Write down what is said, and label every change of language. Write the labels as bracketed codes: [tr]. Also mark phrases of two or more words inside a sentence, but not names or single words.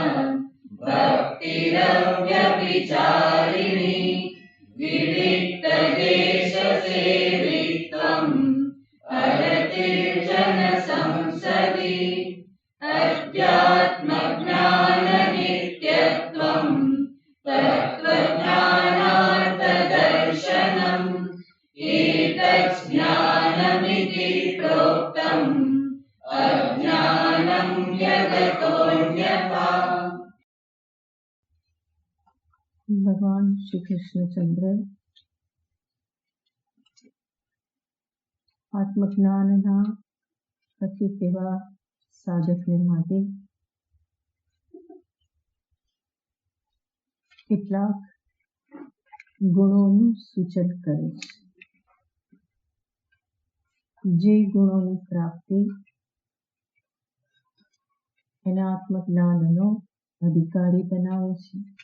[sa] भक्तिरव्यभिचारिणी विविक्तदेशसेवित्वम् अरतिर्जनसंसदि अध्यात्मज्ञाननित्यत्वम् तत्त्वज्ञानार्थदर्शनम् एतत् ज्ञानमिति प्रोक्तम् अज्ञानं यदतोऽन्यथा। [gu] भगवान श्री कृष्णचंद्र આત્મજ્ઞાનના પ્રતીક એવા સાધકને માટે કેટલાક ગુણોનું સૂચન કરે છે, જે ગુણોની પ્રાપ્તિ એના આત્મજ્ઞાનનો અધિકારી બનાવે છે.